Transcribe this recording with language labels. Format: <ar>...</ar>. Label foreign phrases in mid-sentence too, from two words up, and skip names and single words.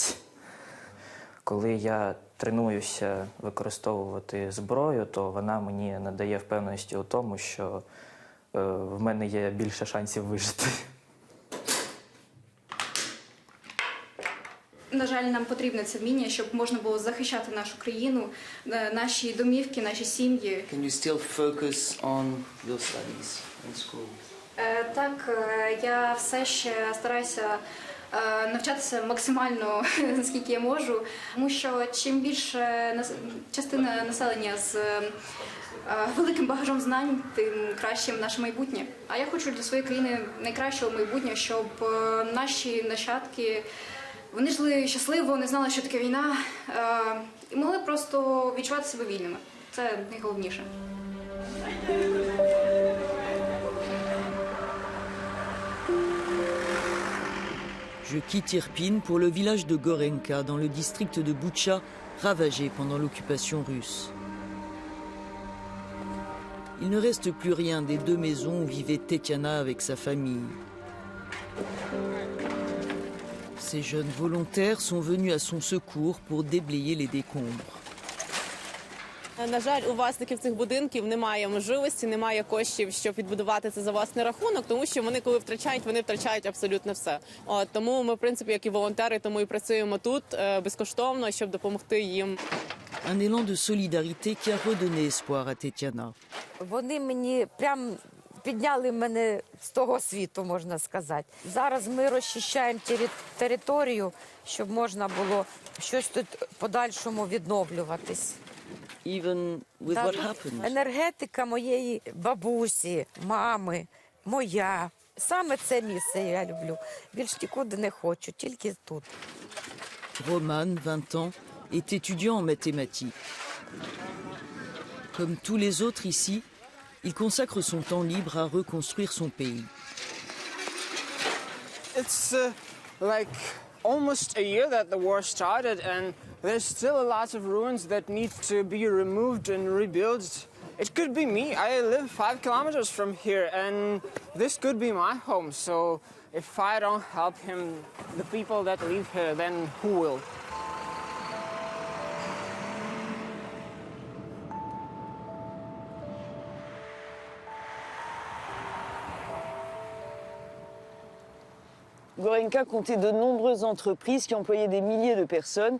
<uk>Коли я тренуюся використовувати зброю, то вона мені надає впевненості у тому, що в мене є більше шансів вижити. На жаль, нам потрібне це вміння, щоб можна було захищати нашу країну, наші домівки, наші сім'ї.</uk> <en>Can you still focus on your studies in school?</en> <uk>Так, я все ще стараюся навчатися максимально, наскільки я можу, тому що чим більше частина населення з великим багажом знань, тим кращим наше майбутнє. А я хочу для своєї країни найкращого майбутнього, щоб наші нащадки вони жили щасливо, не знали, що таке війна, і могли просто відчувати себе вільними. Це найголовніше.</uk> <fr>Je quitte Irpin pour le village de Gorenka, dans le district de Boutcha, ravagé pendant l'occupation russe. il ne reste plus rien des 2 maisons où vivait Tetiana avec sa famille. Ces jeunes volontaires sont venus à son secours pour déblayer les décombres.</fr> <uk>На жаль, у власників цих будинків немає можливості, немає коштів, щоб відбудувати це за власний рахунок, тому що вони, коли втрачають, вони втрачають абсолютно все. Тому ми, в принципі, як і волонтери, тому і працюємо тут безкоштовно, щоб допомогти їм.</uk> <fr>Un élan de solidarité qui a redonné espoir à Tetiana.</fr> <uk>Вони мені прям підняли мене з того світу, можна сказати. Зараз ми розчищаємо територію, щоб можна було щось тут подальшому відновлюватись.</uk> <en>Even with what happened.</en> <uk>Енергетика моєї бабусі, мами, моя. Саме це місце я люблю. Більш нікуди не хочу, тільки тут.</uk> <fr>Roman, 20 ans, est étudiant en mathématiques. Comme tous les autres ici, il consacre son temps libre à reconstruire son pays.</fr> <en>It's like almost a year that the war started, and there's still a lot of ruins that need to be removed and rebuilt. It could be me. I live 5 kilometers from here, and this could be my home. So if I don't help him, the people that live here, then who will?</en> <fr>Gorenka comptait de nombreuses entreprises qui employaient des milliers de personnes.</fr>